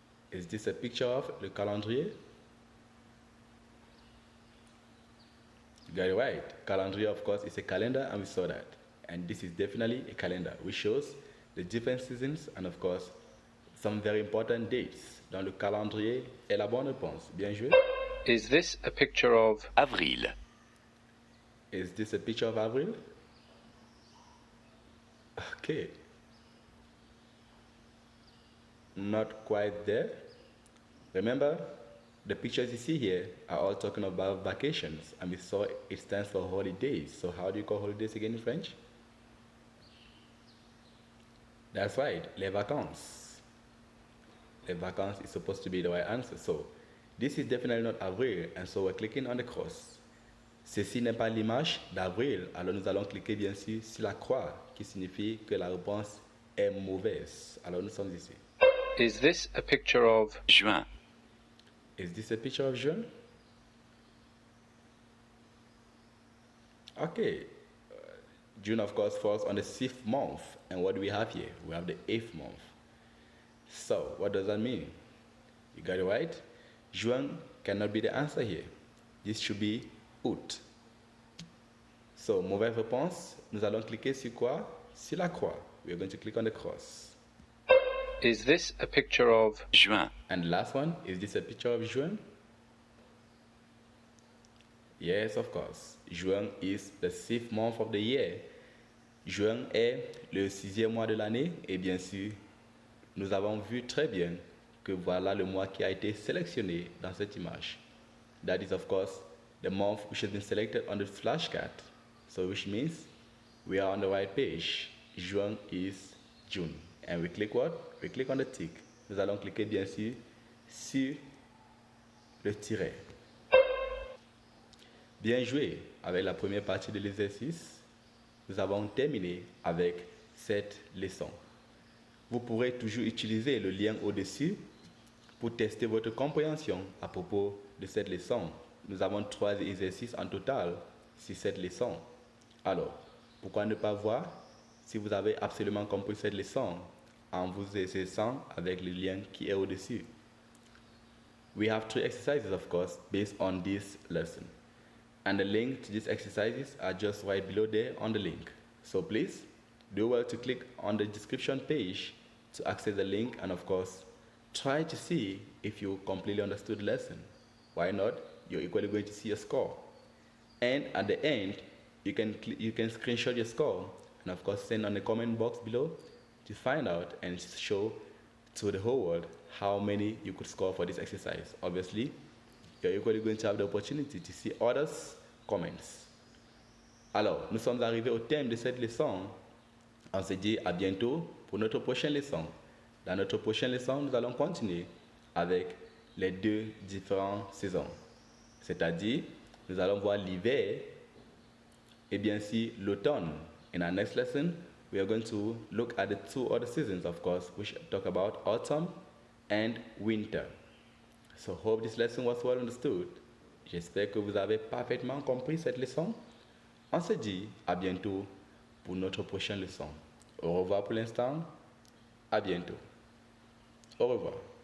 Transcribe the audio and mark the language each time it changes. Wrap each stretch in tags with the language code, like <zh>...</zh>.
<en>Is this a picture of le calendrier? You got it right. Calendrier, of course, is a calendar, and we saw that. And this is definitely a calendar, which shows the different seasons and, of course, some very important dates.</en> <fr>Dans le calendrier est la bonne réponse. Bien joué.</fr> <en>Is this a picture of</en> <fr>avril,</fr> <en>Is this a picture of Avril? Okay. Not quite there. Remember, the pictures you see here are all talking about vacations, and we saw it stands for holidays. So how do you call holidays again in French? That's right, les vacances. Les vacances is supposed to be the right answer. So this is definitely not Avril, and so we're clicking on the cross.</en> <fr>Ceci n'est pas l'image d'Avril, alors nous allons cliquer bien sûr sur la croix, qui signifie que la réponse est mauvaise. Alors nous sommes ici.</fr> <en>Is this a picture of</en> <fr>juin,</fr> <en>Is this a picture of June? Okay. June, of course, falls on the 6th month. And what do we have here? We have the 8th month. So, what does that mean? You got it right? Juin cannot be the answer here. This should be août. So,</en> <fr>mauvaise réponse. Nous allons cliquer sur quoi? Sur la croix.</fr> <en>We are going to click on the cross. Is this a picture of</en> <fr>juin,</fr> <en>And the last one, is this a picture of Juin? Yes, of course. Juin is the 6th month of the year.</en> <fr>Juin est le 6e mois de l'année. Et bien sûr, nous avons vu très bien que voilà le mois qui a été sélectionné dans cette image.</fr> <en>That is, of course, the month which has been selected on the flashcard. So, which means we are on the right page. Juin is June. And we click what? We click on the tick.</en> <fr>Nous allons cliquer bien sûr sur le tiret. Bien joué. Avec la première partie de l'exercice, nous avons terminé avec cette leçon. Vous pourrez toujours utiliser le lien au-dessus pour tester votre compréhension à propos de cette leçon. Nous avons 3 exercices en total sur cette leçon. Alors, pourquoi ne pas voir si vous avez absolument compris cette leçon en vous exerçant avec le lien qui est au-dessus?</fr> <en>We have 3 exercises, of course, based on this lesson. And the link to these exercises are just right below there on the link. So please, do well to click on the description page to access the link and, of course, try to see if you completely understood the lesson. Why not? You're equally going to see your score. And at the end, you can screenshot your score and, of course, send on the comment box below to find out and show to the whole world how many you could score for this exercise. Obviously, you're equally going to have the opportunity to see others' comments.</en> <fr>Alors, nous sommes arrivés au terme de cette leçon. On se dit à bientôt pour notre prochaine leçon. Dans notre prochaine leçon, nous allons continuer avec les 2 différentes saisons. C'est-à-dire, nous allons voir l'hiver et bien sûr l'automne.</fr> <en>In our next lesson, we are going to look at the 2 other seasons, of course, which talk about autumn and winter. So, hope this lesson was well understood.</en> <fr>J'espère que vous avez parfaitement compris cette leçon. On se dit à bientôt pour notre prochaine leçon. Au revoir pour l'instant. À bientôt. Au revoir.</fr>